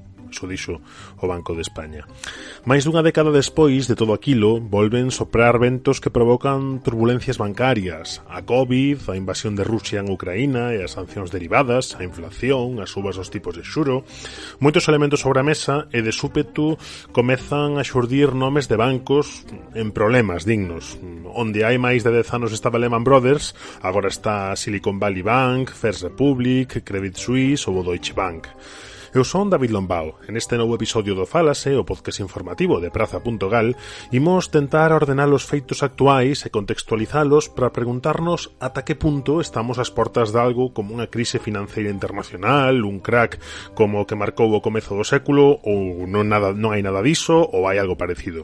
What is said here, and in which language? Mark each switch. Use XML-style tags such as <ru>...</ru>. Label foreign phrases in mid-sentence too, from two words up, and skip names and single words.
<gl>Iso dixo o Banco de España. Mais dunha década despois de todo aquilo, volven soprar ventos que provocan turbulencias bancarias, a COVID, a invasión de Rusia en Ucraína e as sancións derivadas, a inflación, as subas dos tipos de xuro, moitos elementos sobre a mesa e de súpeto comezan a xurdir nomes de bancos en problemas dignos. Onde hai máis de 10 anos estaba Lehman Brothers, agora está Silicon Valley Bank, First Republic, Credit Suisse ou Deutsche Bank. Eu son David Lombao. En este novo episodio do Fálase, o podcast informativo de praza.gal, imos tentar ordenar os feitos actuais e contextualizalos para preguntarnos ata que punto estamos ás portas de algo como unha crise financeira internacional, un crack como o que marcou o comezo do século, ou non hai nada diso, ou hai algo parecido.</gl>